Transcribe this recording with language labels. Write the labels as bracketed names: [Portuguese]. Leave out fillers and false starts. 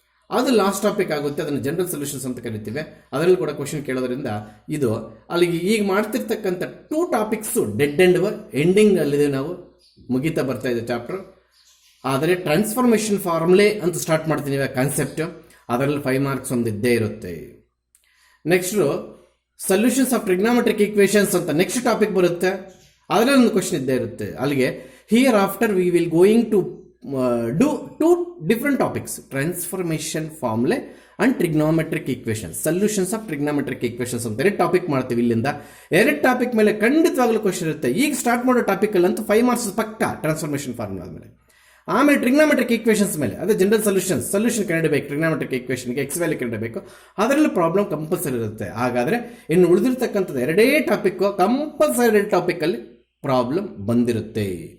[Kannada] ಅದು last topic ಆಗುತ್ತೆ. ಅದನ್ನು ಜನರಲ್ ಸೊಲ್ಯೂಷನ್ಸ್ ಅಂತ ಕರಿತೀವಿ. ಅದರಲ್ಲಿ ಕೂಡ ಕ್ವಶನ್ ಕೇಳೋದ್ರಿಂದ ಇದು ಅಲ್ಲಿಗೆ ಈಗ ಮಾಡ್ತಿರ್ತಕ್ಕಂಥ 2 ಟಾಪಿಕ್ಸು ಡೆಡ್ ಎಂಡ್ ಎಂಡಿಂಗ್ ಅಲ್ಲಿದೆ. ನಾವು ಮುಗಿತಾ ಬರ್ತಾ ಇದೆ ಚಾಪ್ಟರ್. ಆದರೆ ಟ್ರಾನ್ಸ್ಫಾರ್ಮೇಷನ್ ಫಾರ್ಮುಲೆ ಅಂತ ಸ್ಟಾರ್ಟ್ ಮಾಡ್ತೀನಿ ಕಾನ್ಸೆಪ್ಟ್. ಅದರಲ್ಲಿ 5 ಮಾರ್ಕ್ಸ್ ಒಂದು ಇದ್ದೇ ಇರುತ್ತೆ. Next solutions of trigonometric equations ಅಂತ ನೆಕ್ಸ್ಟ್ ಟಾಪಿಕ್ ಬರುತ್ತೆ. ಅದರಲ್ಲಿ ಒಂದು ಕ್ವಶನ್ ಇದ್ದೇ ಇರುತ್ತೆ. [English] ಅಲ್ಲಿಗೆ hereafter we will going to do 2 different topics, transformation formulae and trigonometric equations, solutions of trigonometric equations [Kannada] ಅಂತ 2 ಟಾಪಿಕ್ ಮಾಡ್ತೀವಿ. ಇಲ್ಲಿಂದ 2 ಟಾಪಿಕ್ ಮೇಲೆ ಖಂಡಿತವಾಗ್ಲೂ ಕ್ವಶನ್ ಇರುತ್ತೆ. ಈಗ ಸ್ಟಾರ್ಟ್ ಮಾಡೋ ಟಾಪಿಕಲ್ಲಂತೂ 5 ಮಾರ್ಕ್ಸ್ ಪಕ್ಕ ಟ್ರಾನ್ಸ್ಫಾರ್ಮೇಷನ್ ಫಾರ್ಮುಲಾ ಆದಮೇಲೆ. ಆಮೇಲೆ ಟ್ರಿಗ್ನಾಮೆಟ್ರಿಕ್ ಈಕ್ವೇಷನ್ಸ್ ಮೇಲೆ ಅದೇ general solution ಕಂಡುಹಿಡಬೇಕು. Trigonometric ಈಕ್ವೇಷನ್ಗೆ X value ಕಂಡುಹಿಡಬೇಕು. ಅದರಲ್ಲಿ ಪ್ರಾಬ್ಲಮ್ ಕಂಪಲ್ಸರಿ ಇರುತ್ತೆ. ಹಾಗಾದರೆ ಇನ್ನು ಉಳಿದಿರ್ತಕ್ಕಂಥದ್ದು 2 ಟಾಪಿಕ್ಕು ಕಂಪಲ್ಸರಿ ಟಾಪಿಕಲ್ಲಿ ಪ್ರಾಬ್ಲಮ್ ಬಂದಿರುತ್ತೆ.